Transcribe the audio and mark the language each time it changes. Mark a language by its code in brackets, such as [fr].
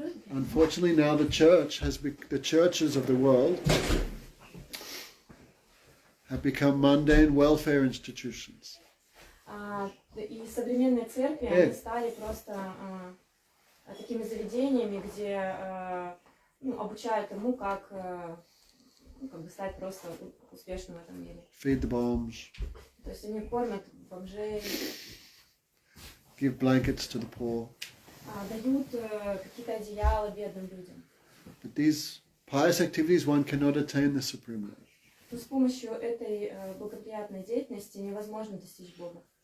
[en] Unfortunately, now the church the churches of the world have become mundane welfare institutions. [ru] И современные церкви они стали просто такими заведениями, где обучают тому, как бы стать просто успешным в этом мире. [en] Feed the bombs. [ru] То есть они кормят бомжей. [en] Give blankets to the poor. [ru] Дают какие-то одеяла бедным людям. [en] But these pious activities, one cannot attain the supreme Lord. [ru] Но с помощью этой благоприятной деятельности невозможно достичь Бога.